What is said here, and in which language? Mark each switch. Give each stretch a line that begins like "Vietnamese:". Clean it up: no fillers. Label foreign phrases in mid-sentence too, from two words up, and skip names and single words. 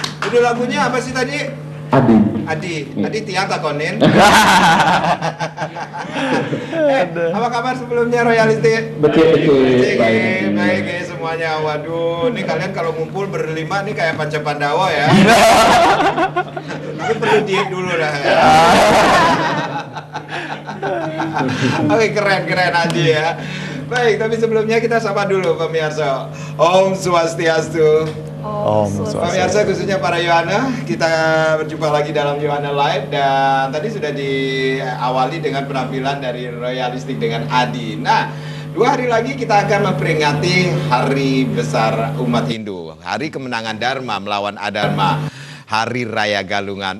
Indonesian: Judul lagunya apa sih tadi? Adi.
Balinese: Adi tiang takonin.
Indonesian: Apa kabar sebelumnya Royalistik? Becek. Baik semuanya. Waduh, ini kalian kalau ngumpul berlima nih kayak Panca Pandawa ya. Tapi perlu diet dulu dah. Oke, keren Adi ya. Baik, tapi sebelumnya kita sapa dulu pemirsa.
Balinese: Om Swastiastu.
Indonesian: Pemirsa khususnya para Yohana, kita berjumpa lagi dalam Yohana Live dan tadi sudah diawali dengan penampilan dari Royalistik dengan Adi. Nah, 2 hari lagi kita akan memperingati Hari Besar Umat Hindu, Hari Kemenangan Dharma melawan Adharma, Hari Raya Galungan.